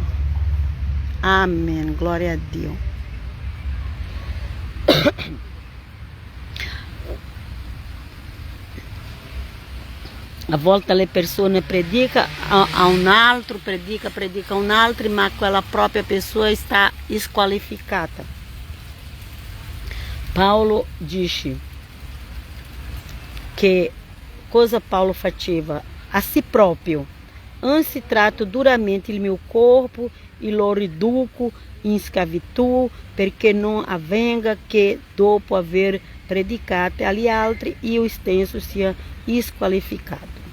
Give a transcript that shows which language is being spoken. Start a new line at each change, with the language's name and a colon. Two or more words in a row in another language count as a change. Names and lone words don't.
Italian: Amen, glória a Dio. A volte le persone predicano a un altro, predica a un altro, ma quella propria
Portuguese: pessoa está
Italian: squalificata. Paulo dice che cosa Paulo faceva? A si proprio. Anzi trato duramente il mio corpo e lo riduco in schiavitù, perché non avvenga che dopo aver predicato agli altri io stesso sia squalificato.